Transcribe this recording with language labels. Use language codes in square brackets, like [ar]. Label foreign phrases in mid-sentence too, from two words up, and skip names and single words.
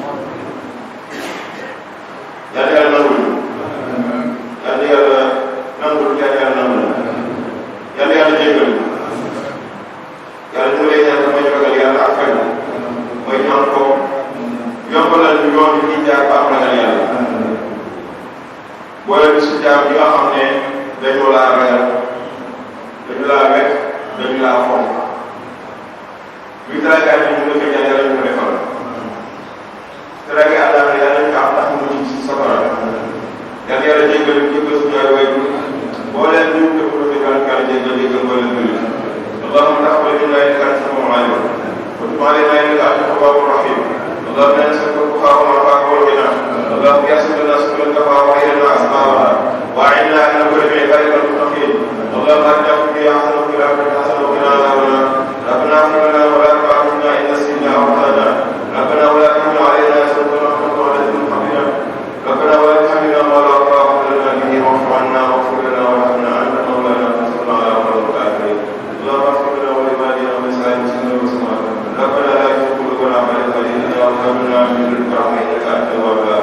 [wo] yàlla yàlla nangul yàlla yàlla nangul yàlla nangul yàlla yàlla jéggal yàlla mu lay ñaan mooy ragal yàlla ak fay mooy ñaan ko yombalal ñu yoon bi ñuy jaar ba am ragal yàlla boole bi su jaam yi nga xam ne dañu laa ragal dañu laa wekk dañu laa fonk luy teraangaay bi ñu nga ñaan yàlla ñu ko defal teraangaay àllaaxira yàlla ñu ko am ndax mu ci safara yàlla yàlla jéggal suñu ay waajur boo leen ñu def ko fi kan kan jéggal boo leen jullit [ar] اللهم تقبل منا انك انت السميع العليم وتب علينا انك انت التواب الرحيم اللهم انا نسالك البخار والعفاف والغنى اللهم يسر لنا سبل الكفار وعيننا اسبابها واعنا ان نكون من عبادك المتقين اللهم اهدنا في احسن وفي الاخره حسنه وقنا عذاب النار ربنا اغفر لنا ولا تؤاخذنا ان نسينا او اخطانا ربنا ولا تحمل علينا اسرا كما حملته على الذين من قبلنا ربنا ولا تحملنا ما لا طاقه لنا به واعف عنا واغفر لنا وارحمنا انت مولانا فانصرنا على القوم الكافرين اللهم اغفر لنا ولوالدينا ولسائر المسلمين والمسلمات ربنا لا تزغ قلوبنا بعد إذ هديتنا وهب لنا من لدنك رحمة إنك أنت الوهاب